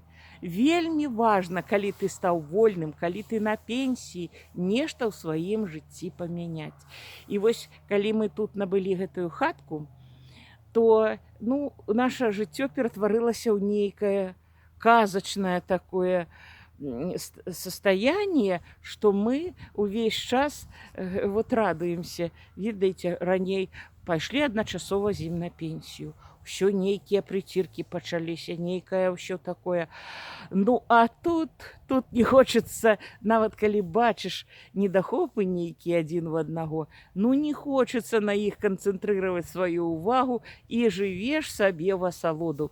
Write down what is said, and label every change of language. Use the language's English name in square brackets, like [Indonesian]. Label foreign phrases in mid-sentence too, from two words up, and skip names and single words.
[Belarusian] Вельмі важна, калі ты стаў вольным, калі ты на пенсіі, нешта ў сваім жыцці памяняць. І вось калі мы тут набылі гэтую хатку, то наша жыццё ператварылася ў нейкае казачнае [Russian] такое состояние, что мы [Belarusian] увесь час [Russian] вот радуемся. [Belarusian] Ведаеце, раней пайшлі адначасова з ім на пенсію. Усё нейкія прыціркі пачаліся, нейкае ўсё такое. Ну, а тут не хочацца, нават калі бачыш недахопы нейкія адзін в аднаго, не хочацца на іх канцэнтрыраваць сваю ўвагу і жывеш сабе в асалоду.